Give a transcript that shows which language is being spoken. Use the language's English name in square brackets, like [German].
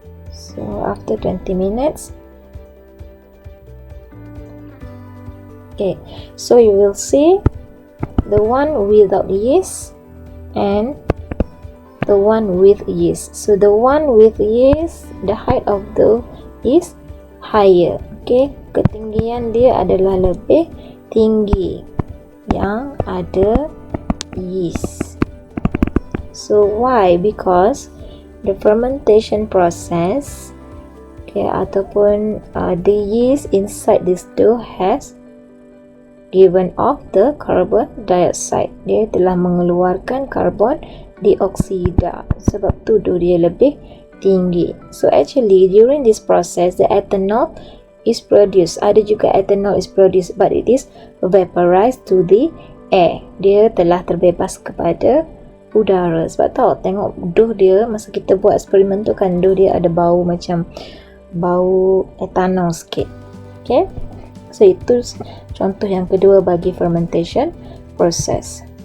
[English] So after 20 minutes, okay, so you will see the one without yeast and the one with yeast. So the one with yeast, the height of the is higher. [Malay] Okay, ketinggian dia adalah lebih tinggi yang ada yeast. [English] So why? Because the fermentation process, okay, [Malay] ataupun [English] the yeast inside this dough has given off the carbon dioxide. [Malay] Dia telah mengeluarkan karbon dioksida, sebab tu dough dia lebih tinggi. [English] So actually during this process the ethanol is produced. [Malay] Ada juga [English] ethanol is produced, but it is vaporized to the air. [Malay] Dia telah terbebas kepada udara. Sebab tahu tengok dough dia masa kita buat eksperimen tu kan, dough dia ada bau macam bau etanol sikit. Okay, so itu contoh yang kedua bagi fermentation process.